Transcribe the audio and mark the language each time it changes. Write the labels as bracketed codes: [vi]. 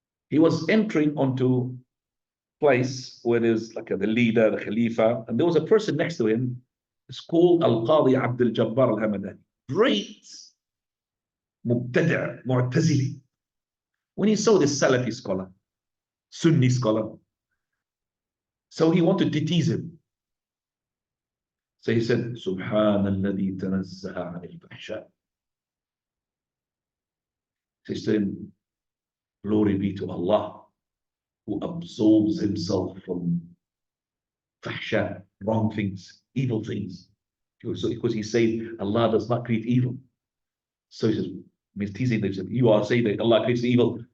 [en] He was entering onto place where there's like the leader, the Khalifa, and there was a person next to him. It's called Al-Qadi Abdul Jabbar al-Hamadani. Great Mubtada' Mu'tazili. When he saw this Salafi scholar, Sunni scholar, so he wanted to tease him. So he said, [ar] سبحان الذي تنزه عن الفحشاء. [en] He says to him, glory be to Allah, who absolves himself from fahsha, wrong things, evil things. Because he said Allah does not create evil. So he says, he's teasing them, you are saying that Allah creates evil.